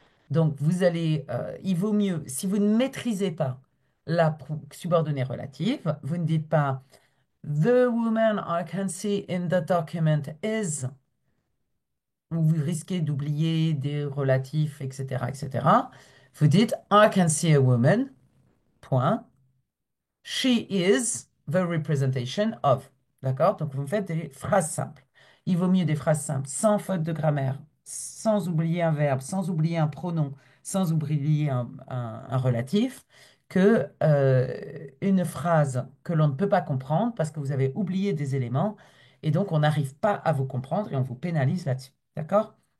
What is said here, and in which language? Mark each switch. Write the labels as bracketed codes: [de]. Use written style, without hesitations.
[fr] Donc, il vaut mieux, si vous ne maîtrisez pas la subordonnée relative, vous ne dites pas [en] The woman I can see in the document is, [fr] ou vous risquez d'oublier des relatifs, etc., etc. Vous dites [en] I can see a woman, point. She is the representation of. [fr] D'accord? Donc, vous me faites des phrases simples. Il vaut mieux des phrases simples, sans faute de grammaire, sans oublier un verbe, sans oublier un pronom, sans oublier un relatif, que une phrase que l'on ne peut pas comprendre parce que vous avez oublié des éléments et donc on n'arrive pas à vous comprendre et on vous pénalise là-dessus. D'accord?